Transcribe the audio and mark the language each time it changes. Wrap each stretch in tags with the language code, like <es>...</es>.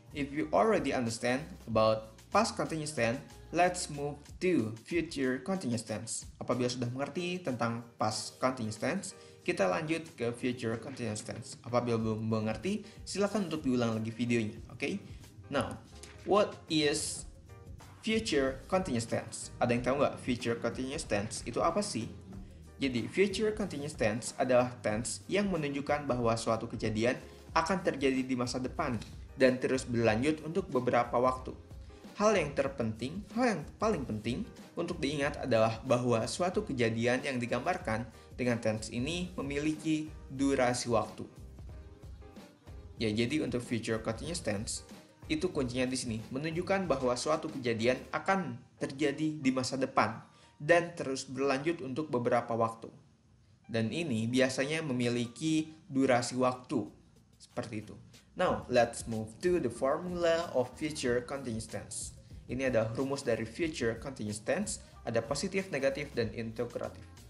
<en>If you already understand about past continuous tense, let's move to future continuous tense.</en> <id>Apabila sudah mengerti tentang past continuous tense, kita lanjut ke future continuous tense. Apabila belum mengerti, silakan untuk diulang lagi videonya, okay?</id> <en>Now, what is future continuous tense?</en> <id>Ada yang tahu nggak future continuous tense itu apa sih? Jadi, future continuous tense adalah tense yang menunjukkan bahwa suatu kejadian akan terjadi di masa depan dan terus berlanjut untuk beberapa waktu. Hal yang paling penting untuk diingat adalah bahwa suatu kejadian yang digambarkan dengan tense ini memiliki durasi waktu. Ya, jadi untuk future continuous tense, itu kuncinya di sini, menunjukkan bahwa suatu kejadian akan terjadi di masa depan dan terus berlanjut untuk beberapa waktu. Dan ini biasanya memiliki durasi waktu. Seperti itu.</id> <en>Now, let's move to the formula of future continuous tense.</en> <id>Ini adalah rumus dari future continuous tense, ada positif, negatif, dan integratif.</id>